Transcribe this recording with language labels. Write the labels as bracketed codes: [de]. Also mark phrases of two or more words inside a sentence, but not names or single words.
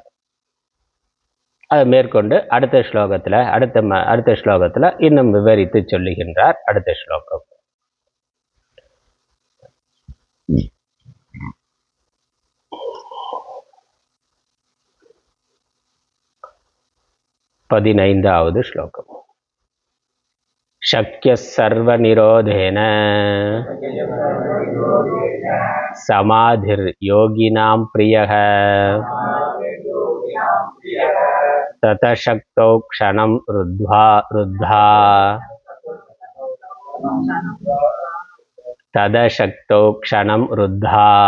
[ta] அதை மேற்கொண்டு அடுத்த ஸ்லோகத்துல இன்னும் விவரித்து சொல்லுகின்றார். அடுத்த ஸ்லோகம் 15வது ஸ்லோகம். [sa] शक्य सर्वनिरोधेन समाधिर्योगिनां प्रियः ततः शक्तौ क्षणं रुद्धा तदशक्तौ क्षणं रुद्धा